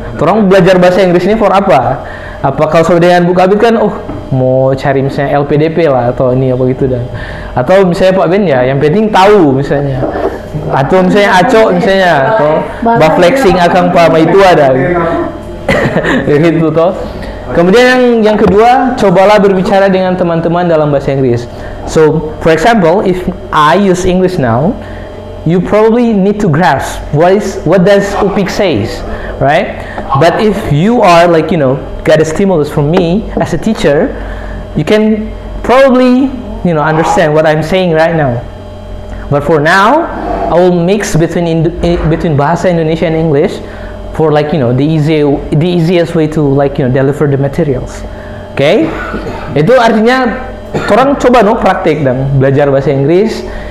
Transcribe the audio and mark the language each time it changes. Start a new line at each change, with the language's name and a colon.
Indonesian: Orang belajar bahasa Inggris ini for apa? Apa kalau dengan Bu Kabit kan mau cari misalnya LPDP lah atau ini apa gitu dan atau misalnya Pak Ben ya yang penting tahu misalnya atau misalnya Aco misalnya atau flexing akan Pak itu ada gitu toh. Kemudian yang kedua, cobalah berbicara dengan teman-teman dalam bahasa Inggris.
English: So, for example, if I use English now, you probably need to grasp what does Upik says, right? But if you are like get a stimulus from me as a teacher, you can probably understand what I'm saying right now. But for now, I will mix between bahasa Indonesia and English for the easiest way to deliver the materials. Okay?
Indonesian: Itu artinya orang coba praktek dan belajar bahasa Inggris.